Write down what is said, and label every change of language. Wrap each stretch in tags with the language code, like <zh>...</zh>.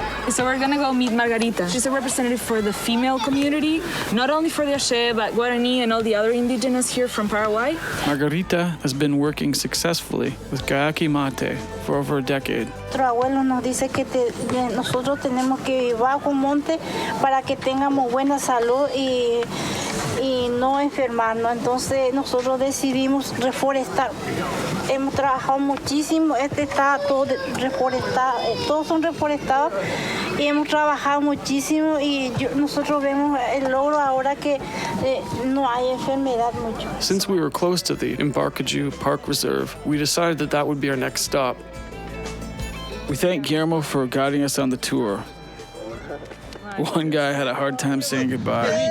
<en>So we're gonna go meet Margarita. She's a representative for the female community, not only for the Ashe, but Guarani and all the other indigenous here from Paraguay. Margarita has been working successfully with Gayaki Mate for over a decade.</en> <es>Nuestro abuelo nos dice que nosotros tenemos que vivir bajo un monte para que tengamos buena salud y no enfermarnos. Entonces nosotros decidimos reforestar. Hemos trabajado muchísimo, está todo reforestado, todos son reforestados y hemos trabajado muchísimo y nosotros vemos el logro ahora que no hay enfermedad mucho.</es> <en>Since we were close to the Embarcadero Park Reserve, we decided that would be our next stop. We thank Guillermo for guiding us on the tour. One guy had a hard time saying goodbye.</en>